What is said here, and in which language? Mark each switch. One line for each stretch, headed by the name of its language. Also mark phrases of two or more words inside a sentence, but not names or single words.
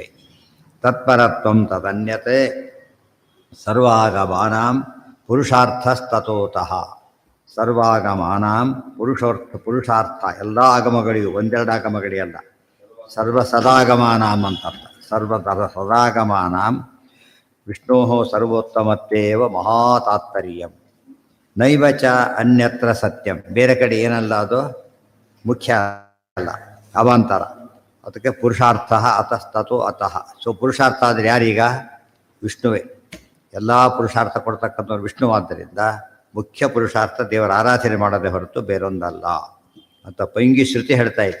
Sanskrit: ತತ್ಪರತ್ವಂ ತದನ್ಯತೆ ಸರ್ವಾಗಮಾನಾಂ ಪುರುಷಾರ್ಥಸ್ತತೋತಃ. ಸರ್ವಾಗಮಾನಾಂ ಪುರುಷಾರ್ಥ,
Kannada: ಎಲ್ಲ ಆಗಮಗಳಿಗೂ, ಒಂದೆರಡು ಆಗಮಗಳಿಗಲ್ಲ,
Sanskrit: ಸರ್ವ ಸದಾಗಮಾನಾಂ
Kannada: ಅಂತ ಅರ್ಥ.
Sanskrit: ಸದಾಗಮಾನಾಂ ವಿಷ್ಣೋ ಸರ್ವೋತ್ತಮತ್ವೇವ ಮಹಾತಾತ್ಪರ್ಯಂ ನೈವ ಚ ಅನ್ಯತ್ರ ಸತ್ಯಂ.
Kannada: ಬೇರೆ ಕಡೆ ಏನಲ್ಲ, ಅದು ಮುಖ್ಯ ಅಲ್ಲ, ಅವಾಂತರ. ಅದಕ್ಕೆ
Sanskrit: ಪುರುಷಾರ್ಥ ಅತಸ್ತತು ಅತಃ.
Kannada: ಸೊ ಪುರುಷಾರ್ಥ ಆದರೆ ಯಾರೀಗ? ವಿಷ್ಣುವೇ. ಎಲ್ಲ ಪುರುಷಾರ್ಥ ಕೊಡ್ತಕ್ಕಂಥವ್ರು ವಿಷ್ಣುವಾದ್ದರಿಂದ ಮುಖ್ಯ ಪುರುಷಾರ್ಥ ದೇವರ ಆರಾಧನೆ ಮಾಡೋದೇ ಹೊರತು ಬೇರೊಂದಲ್ಲ ಅಂತ ಪೈಂಗಿ ಶ್ರುತಿ ಹೇಳ್ತಾ ಇದೆ.